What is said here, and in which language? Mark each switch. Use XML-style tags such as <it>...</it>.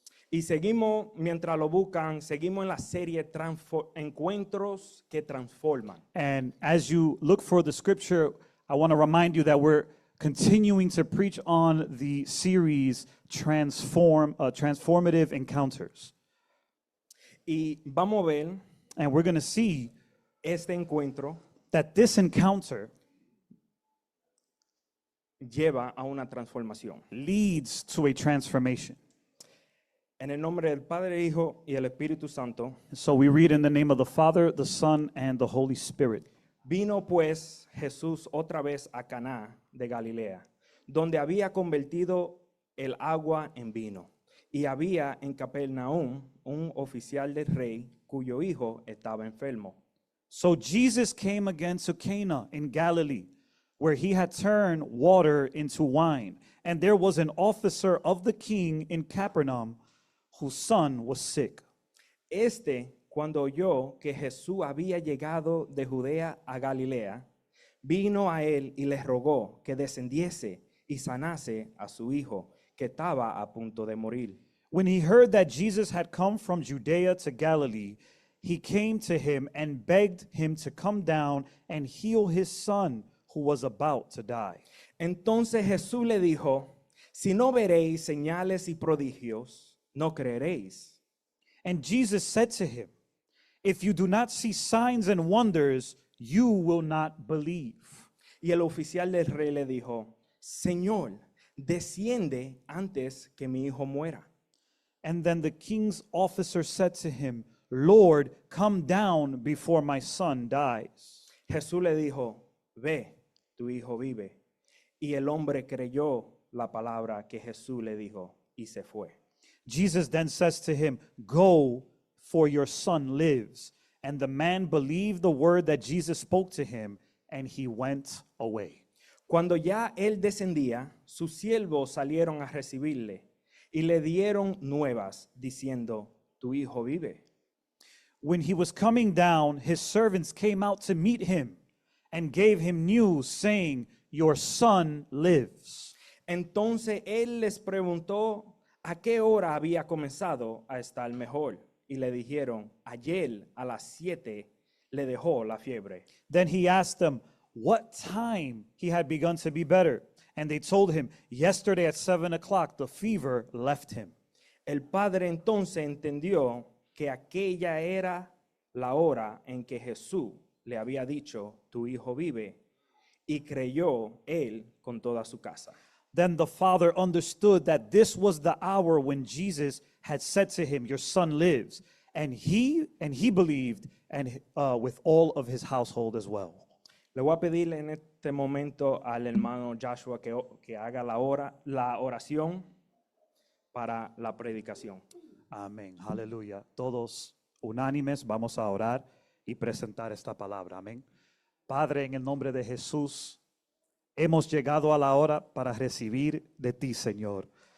<es>Y seguimos, mientras lo buscan, seguimos en la serie Encuentros que Transforman.</es> <en>And as you look for the scripture, I want to remind you that we're continuing to preach on the series Transformative Encounters.</en> <es>Y vamos a ver,</es> <en>and we're going to see</en> <es>este encuentro,</es> <en>that this encounter</en> <es>lleva a una transformación.</es> <en>Leads to a transformation.</en> <es>En el nombre del Padre, Hijo y el Espíritu Santo.</es> <en>So we read in the name of the Father, the Son, and the Holy Spirit.</en> <es>Vino pues Jesús otra vez a Caná de Galilea, donde había convertido el agua en vino. Y había en Capernaum un oficial del rey cuyo hijo estaba enfermo.</es> <en>So Jesus came again to Cana in Galilee, where he had turned water into wine. And there was an officer of the king in Capernaum whose son was sick.</en> <es>Cuando oyó que Jesús había llegado de Judea a Galilea, vino a él y le rogó que descendiese y sanase a su hijo, que estaba a punto de morir.</es> <en>When he heard that Jesus had come from Judea to Galilee, he came to him and begged him to come down and heal his son, who was about to die.</en> <es>Entonces Jesús le dijo, si no veréis señales y prodigios, no creeréis.</es> <en>And Jesus said to him, if you do not see signs and wonders, you will not believe.</en> <es>Y el oficial del rey le dijo, Señor, desciende antes que mi hijo muera.</es> <en>And then the king's officer said to him, Lord, come down before my son dies.</en> <es>Jesús le dijo, ve, tu hijo vive. Y el hombre creyó la palabra que Jesús le dijo y se fue.</es> <en>Jesus then says to him, go, for your son lives. And the man believed the word that Jesus spoke to him, and he went away.</en> <es>Cuando ya él descendía, sus siervos salieron a recibirle y le dieron nuevas, diciendo, tu hijo vive.</es> <en>When he was coming down, his servants came out to meet him and gave him news, saying, your son lives.</en> <es>Entonces él les preguntó a qué hora había comenzado a estar mejor. Y le dijeron, ayer a las 7 le dejó la fiebre.</es> <en>Then he asked them what time he had begun to be better. And they told him, yesterday at 7 o'clock, the fever left him.</en> <es>El padre entonces entendió que aquella era la hora en que Jesús le había dicho, tu hijo vive, y creyó él con toda su casa.</es> <en>Then the father understood that this was the hour when Jesus had said to him, your son lives. And he believed, and with all of his household as well.</en> <es>Le voy a pedir en este momento al hermano Joshua que haga la oración para la predicación. Amén. Aleluya. Todos unánimes vamos a orar y presentar esta palabra. Amén. Padre, en el nombre de Jesús, hemos llegado a la hora para recibir de ti, Señor.</es>